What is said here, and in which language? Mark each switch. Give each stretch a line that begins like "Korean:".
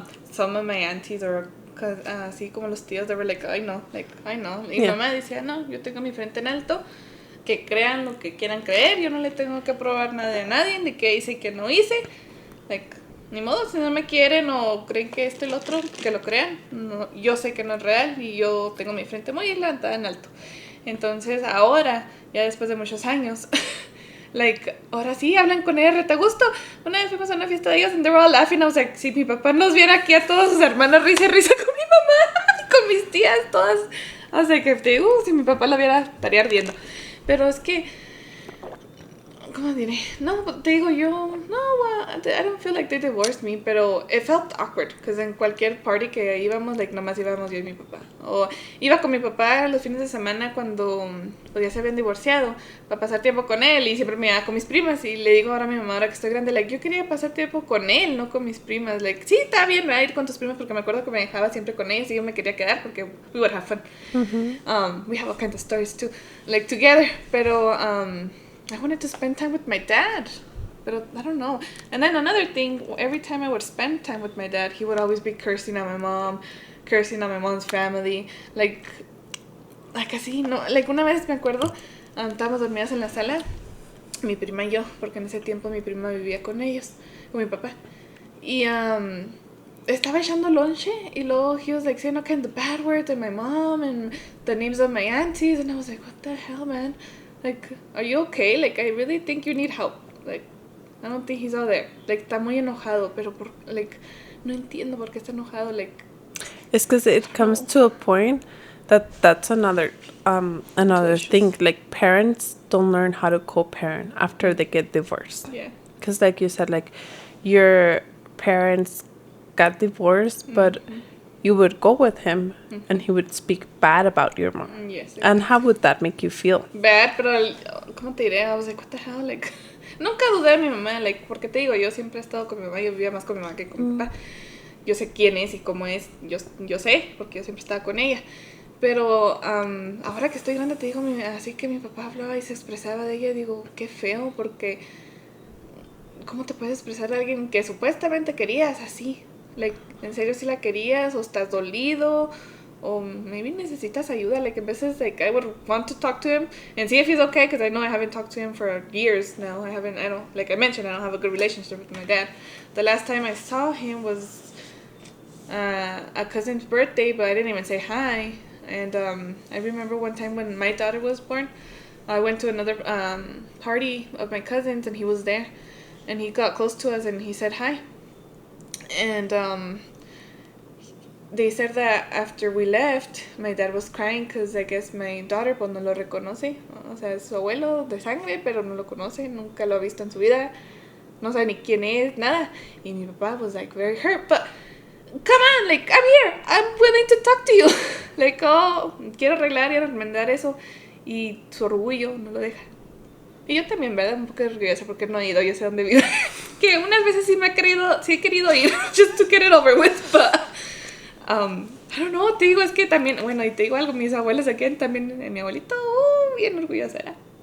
English: Some of my aunties or
Spanish: así como los tíos,
English: they were like, I know.
Spanish: Y mi mamá decía, no, yo tengo mi frente en alto, que crean lo que quieran creer, yo no le tengo que probar nada a nadie, de qué hice y qué no hice. Like, ni modo, si no me quieren o creen que esto y lo otro, que lo crean. No, yo sé que no es real y yo tengo mi frente muy levantada en alto. Entonces ahora, ya después de muchos años, like, ahora sí, hablan con ella reta gusto. Una vez fuimos a una fiesta de ellos
English: and they were all laughing. I was like,
Spanish: si mi papá nos viera aquí a todos sus hermanos risa y risa con mi mamá, con mis tías, todas.
English: I was like,
Spanish: si mi papá la viera, estaría ardiendo. Pero es que, ¿cómo diré? No, te digo yo, no,
English: I don't feel like they divorced me,
Spanish: pero
English: it felt awkward, because
Spanish: en cualquier party que íbamos, like, nomás íbamos yo y mi papá. O iba con mi papá los fines de semana cuando pues, ya se habían divorciado, para pasar tiempo con él, y siempre me iba con mis primas, y le digo ahora a mi mamá, ahora que estoy grande, like, yo quería pasar tiempo con él, no con mis primas, like, sí, está bien, me voy a ir con tus primas, porque me acuerdo que me dejaba siempre con ellas, y yo me quería quedar, porque
English: we would have fun. We have all kinds of stories, too, like, together, pero, I wanted to spend time with my dad, but I don't know. And then another thing, every time I would spend time with my dad, he would always be cursing at my mom, cursing at my mom's family, like
Spanish: así, no, like una vez me acuerdo, estábamos dormidas en la sala, mi prima y yo, porque en ese tiempo mi prima vivía con ellos, con mi papá, y estaba echando lonche, y luego
English: he was like saying all kinds of bad words at my mom, and the names of my aunties, and I was like, what the hell, man? Like, are you okay? Like, I really think you need help. Like, I don't think he's all there.
Spanish: Like, está muy enojado, pero like, no entiendo por qué está enojado. Like,
English: it's because it comes to a point that's another thing. Like, parents don't learn how to co-parent after they get divorced. Yeah. Because, like you said, like, your parents got divorced, but you would go with him and he would speak bad about your mom. Yes. And how would that make you feel? Bad, pero,
Spanish: ¿cómo te diré?
English: I was like, what the hell?
Spanish: Like, nunca dudé de mi mamá, like, porque te digo, yo siempre he estado con mi mamá, yo vivía más con mi mamá que con mi papá. Yo sé quién es y cómo es, yo sé, porque yo siempre estaba con ella. Pero ahora que estoy grande, te digo, así que mi papá hablaba y se expresaba de ella, digo, qué feo, porque ¿cómo te puedes expresar de alguien que supuestamente querías así? Like, ¿en serio si la querías o estás dolido oh, maybe necesitas ayuda.
English: Like, in veces, like, I would want to talk to him and see if he's okay, because I know I haven't talked to him for years now. Like I mentioned, I don't have a good relationship with my dad. The last time I saw him was a cousin's birthday, but I didn't even say hi. And I remember one time when my daughter was born, I went to another party of my cousins, and he was there. And he got close to us, and he said hi. And they said that after we left, my dad was crying because I guess my daughter
Spanish: pues no lo reconoce. O sea, es su abuelo de sangre, pero no lo conoce. Nunca lo ha visto en su vida. No sabe ni quién es, nada. Y mi papá
English: was like very hurt. But come on, like, I'm here. I'm willing to talk to you.
Spanish: Like, oh, quiero arreglar y enmendar eso. Y su orgullo no lo deja. Y yo también, ¿verdad? Un poco orgullosa porque no he ido, yo sé dónde vive. Que unas veces sí he querido ir,
English: just to get it over with, but, I don't know,
Spanish: te digo, es que también, bueno, y te digo algo, mis abuelos aquí también, mi abuelito, bien orgullosa era.